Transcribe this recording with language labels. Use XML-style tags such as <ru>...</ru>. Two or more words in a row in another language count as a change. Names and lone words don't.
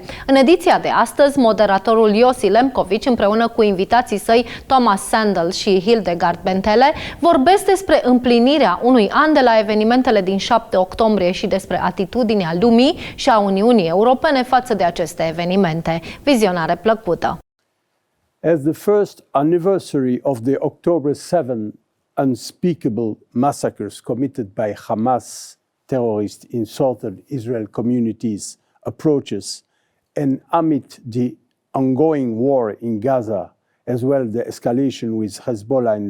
<ro>În ediția de astăzi, moderatorul Yossi Lempkowicz împreună cu invitații săi Tomas Sandell și Hildegard Bentele vorbesc despre împlinirea unui an de la evenimentele din 7 octombrie și despre atitudinea lumii și a Uniunii Europene față de aceste evenimente. Vizionare plăcută!</ro> <en>As the first anniversary of the October 7 unspeakable massacres committed by Hamas terrorists in southern Israel communities approaches, and amid the ongoing war in Gaza, as well the escalation with Hezbollah in</en>